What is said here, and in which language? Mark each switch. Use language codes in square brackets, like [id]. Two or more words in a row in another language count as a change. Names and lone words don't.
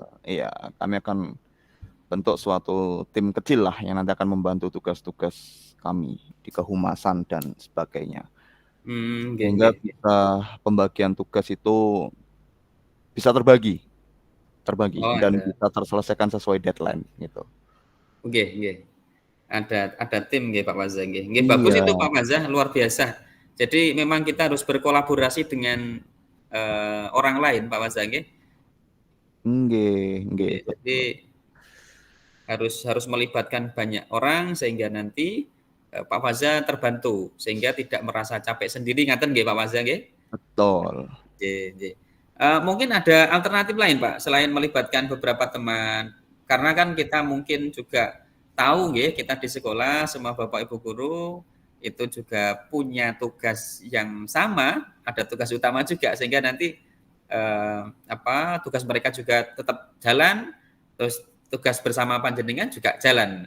[id] Iya, kami akan bentuk suatu tim kecil lah yang nanti akan membantu tugas-tugas kami di kehumasan dan sebagainya. Sehingga bisa pembagian tugas itu bisa terbagi dan bisa terselesaikan sesuai deadline gitu. Ada tim nggih Pak Fazza nggih. Nggih bagus itu Pak Fazza, luar biasa. Jadi memang kita harus berkolaborasi dengan orang lain Pak Fazza nggih. Nggih. Jadi harus melibatkan banyak orang sehingga nanti Pak Fazza terbantu sehingga tidak merasa capek sendiri, [jv] ngaten nggih [id] Pak Fazza nggih? Betul. Nggih. Mungkin ada alternatif lain Pak selain melibatkan beberapa teman. Karena kan kita mungkin juga tahu nggih, kita di sekolah semua Bapak Ibu guru itu juga punya tugas yang sama, ada tugas utama juga sehingga nanti tugas mereka juga tetap jalan, terus tugas bersama panjenengan juga jalan.